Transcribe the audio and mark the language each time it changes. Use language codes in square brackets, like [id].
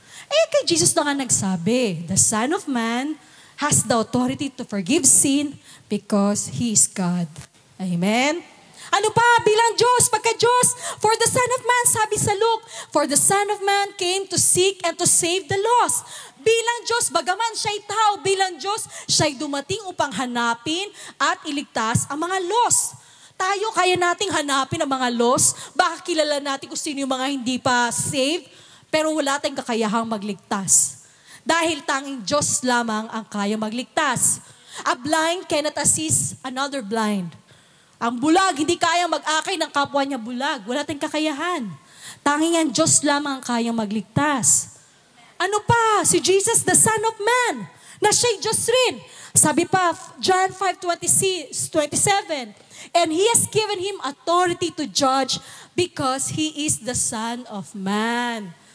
[en] Kay Jesus na nga nagsabi, the Son of Man has the authority to forgive sin because He is God. Amen? Ano pa bilang Diyos, pagka-Diyos? For the Son of Man, sabi sa Luke, for the Son of Man came to seek and to save the lost. [tl] Bilang Diyos, bagaman siya'y tao, bilang Diyos, siya'y dumating upang hanapin at iligtas ang mga lost. Tayo, kaya nating hanapin ang mga lost. Baka kilala natin kung sino yung mga hindi pa saved, pero wala tayong kakayahang magligtas. Dahil tanging Diyos lamang ang kaya magligtas. [en] A blind cannot assist another blind. [tl] Ang bulag, hindi kayang mag-akay ng kapwa niya bulag. Wala tayong kakayahan. Tanging ang Diyos lamang ang kayang magligtas. Ano pa? Si Jesus, the Son of Man, na siya'y Diyos rin. [en] Sabi pa, John 5:27, and He has given Him authority to judge because He is the Son of Man.